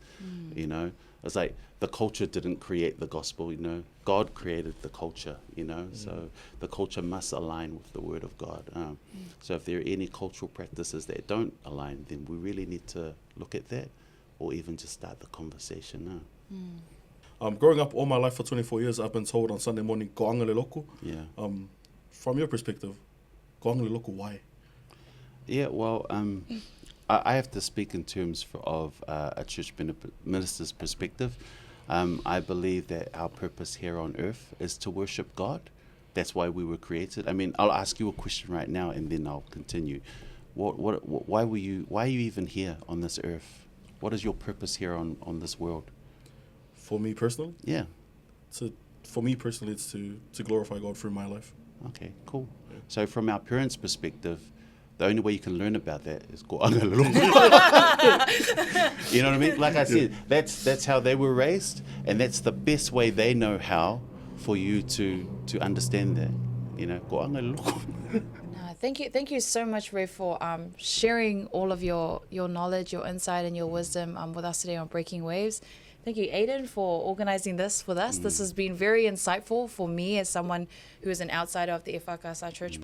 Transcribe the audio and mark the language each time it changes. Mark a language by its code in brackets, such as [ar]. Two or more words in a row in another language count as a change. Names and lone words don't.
[en] You know, it's like the culture didn't create the gospel, you know, God created the culture, you know, so the culture must align with the Word of God. So if there are any cultural practices that don't align, then we really need to look at that, or even just start the conversation. Growing up all my life for 24 years, I've been told on Sunday morning, [sm] ko anga le loko. [en] From your perspective, [sm] ko anga le loko, [en] why? Yeah, well, I have to speak in terms of a church minister's perspective. I believe that our purpose here on earth is to worship God. That's why we were created. I mean, I'll ask you a question right now, and then I'll continue. Why are you even here on this earth? What is your purpose here on this world? For me personally? Yeah. For me personally, it's to glorify God through my life. Okay, cool. Yeah. So from our parents' perspective, the only way you can learn about that is go [sm] anga le loko. [en] You know what I mean? Like I said, that's how they were raised, and that's the best way they know how for you to understand that. You know, go [sm] anga le loko. [en] Thank you so much, Rev, for sharing all of your knowledge, your insight, and your wisdom with us today on Breaking Waves. Thank you, Aiden, for organizing this with us. This has been very insightful for me as someone who is an outsider of the EFKS Church.